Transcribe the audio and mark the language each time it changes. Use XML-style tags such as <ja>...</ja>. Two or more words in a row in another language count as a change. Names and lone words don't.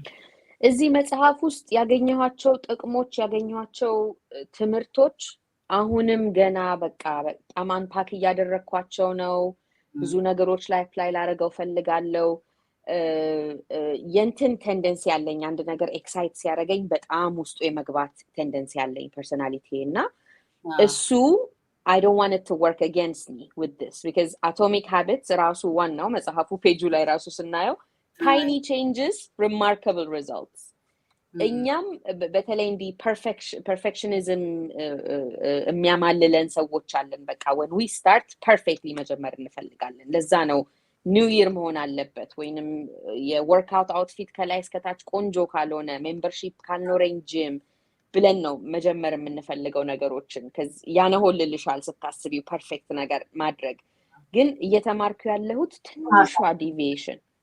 <am>እዚህ መጽሐፍ ውስጥ ያገኘኋቸው ጥቅሞች ያገኘኋቸው ትምህርቶች አሁንም ገና በቃ በጣም አንፓክ እያደረኳቸው ነው ብዙ ነገሮች ላይ አፕላይ ላደርገው ፈልጋለሁ የንትን ቴንደንሲ ያለኝ አንድ ነገር ኤክሳይት ሲያደርገኝ በጣም ውስጡ የመግባት ቴንደንሲ ያለኝ ፐርሰናሊቲ እና እሱ</am> <en>I don't want it to work against me with this because atomic habits</en> <am>ራሱ ዋናው መጽሐፉ ፔጁ ላይ ራሱ ስናየው</am> <en>tiny changes remarkable results</en> <am>እኛም በተለይ እንዲ perfectionism የሚያማልለን ሰዎች አለን በቃ</am> <en>when we start perfectly</en> <am>መጀመር እንፈልጋለን ለዛ ነው</am> <en>new year</en> <am>መሆን አለበት ወይንም የወርክአውት አውትፊት ከላይ እስከታች ቆንጆ ካልሆነ ሜምበርሺፕ ካልኖረኝ ጂም ብለን ነው መጀመር የምንፈልገው ነገሮችን ያነሆልልሻል ስታስቢው ፐርፌክት ነገር ማድረግ ግን እየተማርኩ ያለሁት ትንሿ ዲቪዬሽን</am>